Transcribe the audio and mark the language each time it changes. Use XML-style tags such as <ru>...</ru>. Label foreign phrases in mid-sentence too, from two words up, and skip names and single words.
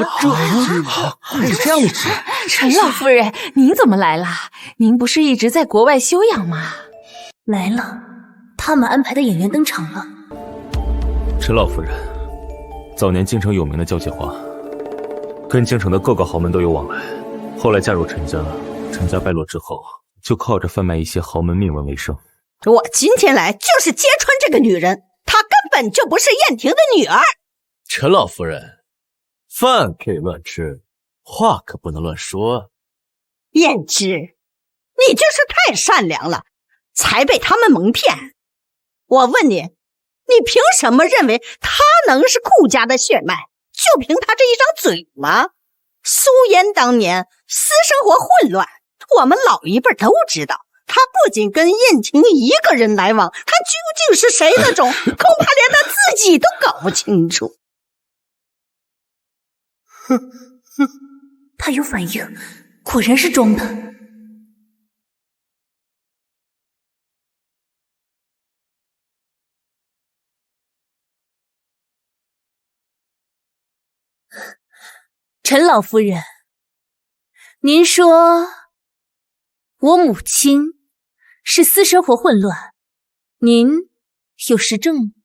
<zh>是這樣的事。陳老夫人，您怎麼來了？您不是一直在國外休養嗎？來了，他們安排的演員登場了。陳老夫人，早年京城有名的交際花，跟京城的各個豪門都有往來，後來嫁入陳家，陳家敗落之後，就靠着販賣一些豪門秘聞為生。我今天來就是揭穿這個女人，她根本就不是燕婷的女兒。陳老夫人，飯可以亂吃，話可不能亂說。燕之，你就是太善良了，才被他們蒙騙。我問你，你憑什麼認為她能是顧家的血脈？就憑她這一張嘴嗎？蘇妍當年私生活混亂，我們老一輩都知道。他不僅跟燕婷一個人來往，他究竟是誰的種，恐怕連他自己都搞不清楚。他有反應，果然是裝的。陳老夫人，您說我母親是私生活混亂，您有實證嗎？</zh>